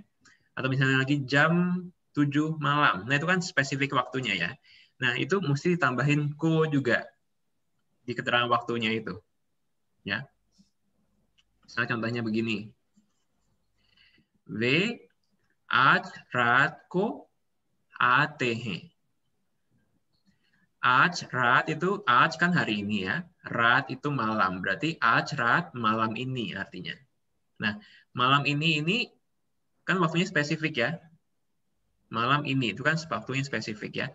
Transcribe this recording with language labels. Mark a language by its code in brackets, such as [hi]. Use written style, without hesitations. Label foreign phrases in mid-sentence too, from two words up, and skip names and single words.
[id] Atau misalnya lagi jam 7 malam. Nah, itu kan spesifik waktunya ya. Nah, itu mesti ditambahin ko juga di keterangan waktunya itu. Ya. Misalnya contohnya begini. [hi] V आज रात को आते हैं. [id] Aj, rat itu, aj kan hari ini ya. Rat itu malam. Berarti aj, rat, malam ini artinya. Nah, malam ini kan waktunya spesifik ya. Malam ini itu kan waktunya spesifik ya.